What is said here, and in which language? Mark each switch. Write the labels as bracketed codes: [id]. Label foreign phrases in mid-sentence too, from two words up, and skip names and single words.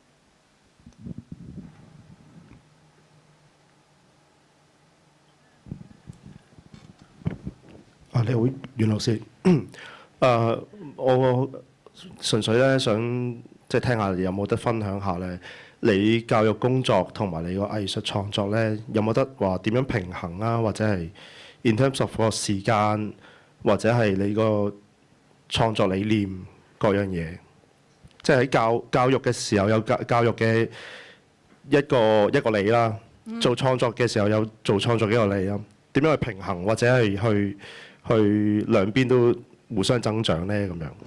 [yue] 你好，袁老師。我純粹咧想即係聽下有冇得分享下咧，你教育工作同埋你個藝術創作咧，有冇得話點樣平衡啊？或者係 [en] in terms of [yue] 個時間，或者係你個創作理念各樣嘢，即係喺教育嘅時候有教育嘅一個你啦，做創作嘅時候有做創作嘅一個你啦，點樣去平衡或者係去兩邊都互相增長咧咁樣。